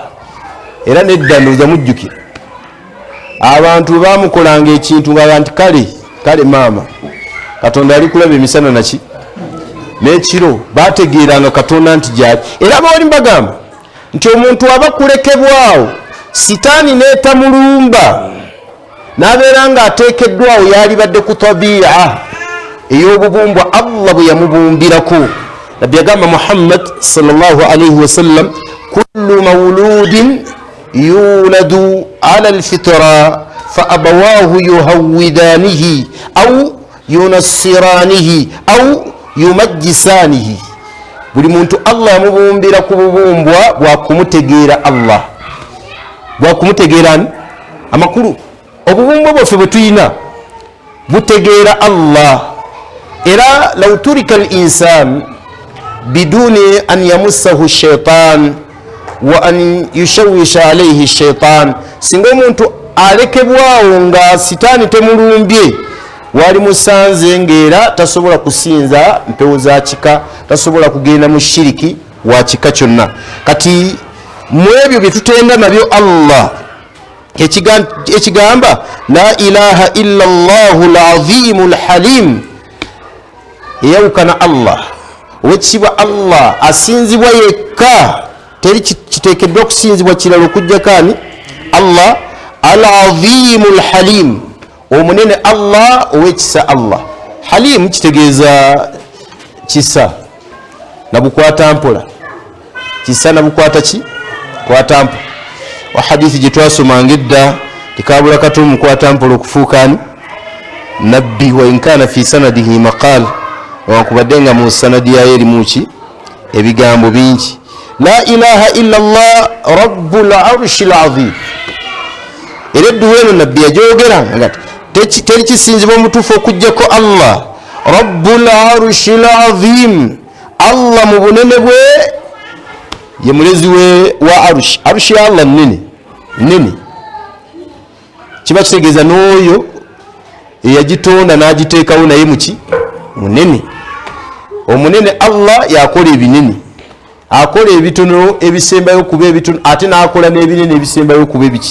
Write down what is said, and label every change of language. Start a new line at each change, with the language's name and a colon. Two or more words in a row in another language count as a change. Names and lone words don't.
Ganda: Era nedda ndowooza mujjukira abantu bamukolanga ekintu nga nti kale maama Katonda ali kulaba emisana naki n'ekiro, bategeeranga Katonda nti gyali. Era bawali mbagamba nti omuntu aba kulekebwawo sitaani n'etamulumba n'abeera nga ateekeddwawo yalibadde ku tabiya ey'obubumbwa Allah bwe yamubumbirako. Nabbi yagamba
Arabic: محمد صلى الله عليه وسلم، كل مولود يولد على الفطرة فأبواه يهودانه أو ينصرانه أو يمجسانه.
Ganda: Buli muntu Allah yamubumbira ku bubumbwa bwa kumutegeera Allah, bwa kumutegeera amakulu. Obubumbwa bwaffe bwe tuyina butegeera Allah.
Arabic: Era لو ترك الإنسان بدون أن يمسه الشيطان وأن يشوش عليه الشيطان,
Ganda: singa omuntu alekebwawo nga sitaani temulumbye, wali musanze ngera tasobola kusinza mpewo za kika, tasobola kugenda mu shiriki wa kika kyonna. Kati mu ebyo bye tutenda nabyo Allah ekigamba
Arabic: لا إله إلا الله العظيم الحليم,
Ganda: eyawukana Allah, owekitibwa Allah asinzibwa yekka, teri kiteekeddwa okusinzibwa kirala okujjako ani?
Arabic: الله العظيم الحليم,
Ganda: omunene Allah, owekisa Allah. Halim kitegeeza kisa na bukwata mpola, kisa na bukwata ki? Kwata mpola. Wa hadithi gye twasomanga edda tikabula katono mukwata mpola okufuuka ani? Nabbi.
Arabic: وإن كان في سنده مقال,
Ganda: wakubadde nga mu sanadi yayo erimu ki? Ebigambo bingi.
Arabic: لا إله إلا الله رب العرش العظيم.
Ganda: Era edduwa eno nabbi yagyogera nga teri kisinzibwa omutuufu okujjako Allah
Arabic: رب العرش العظيم.
Ganda: Allah mu bunene bwe ye mulezi wa arshi. Arshi ya Allah nene, kiba kitegeeza n'oyo eyagitonda n'agiteekawo naye muki? Munene. Omunene Allah yakola ebinene, akola ebitono ebisembayo kuba ebitono, ate n'akola n'ebinene ebisembayo kuba ebiki?